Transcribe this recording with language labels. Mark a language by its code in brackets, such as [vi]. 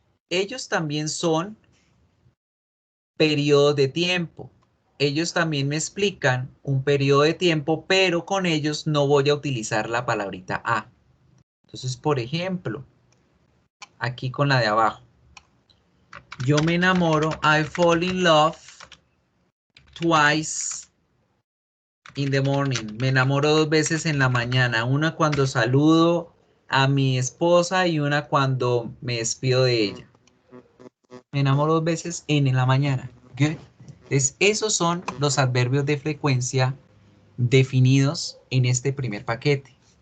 [es] Ellos también son periodos de tiempo. Ellos también me explican un periodo de tiempo, pero con ellos no voy a utilizar la palabrita a. Entonces, por ejemplo, aquí con la de abajo. Yo me enamoro, [en] I fall in love twice in the morning. [es] Me enamoro 2 veces en la mañana. Una cuando saludo a mi esposa y una cuando me despido de ella. Me enamoro 2 veces en la mañana. [en] Good. [es] Entonces, esos son los adverbios de frecuencia definidos en este primer paquete.